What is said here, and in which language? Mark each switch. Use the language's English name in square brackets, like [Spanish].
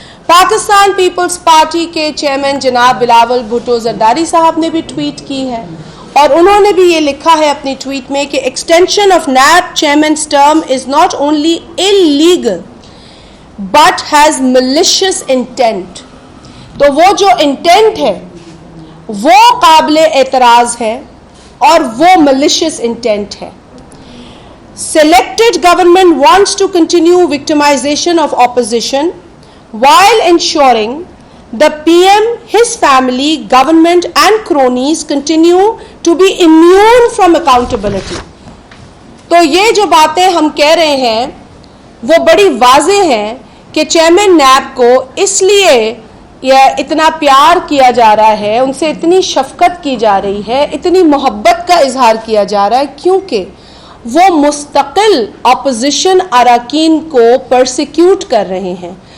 [Hindi] Pakistan peoples party के chairman जनाब बिलावल भुट्टो जरदारी साहब ने भी ट्वीट की है, और उन्होंने भी ये लिखा है अपनी ट्वीट में कि [English] Extension of NAB chairman's term is not only illegal but has malicious intent. [Hindi] तो वो जो इंटेंट है वो काबिले एतराज है और वो मलिशियस इंटेंट है। [English] Selected government wants to continue victimization of opposition while ensuring the PM, his family, government and cronies continue to be immune from accountability। [Hindi] तो ये जो बातें हम कह रहे हैं वो बड़ी वाज़ेह हैं कि चेयरमैन नैब को इसलिए यह इतना प्यार किया जा रहा है, उनसे इतनी शफकत की जा रही है, इतनी मोहब्बत का इजहार किया जा रहा है, क्योंकि वो मुस्तकिल अपोजिशन अरकान को परसिक्यूट कर रहे हैं।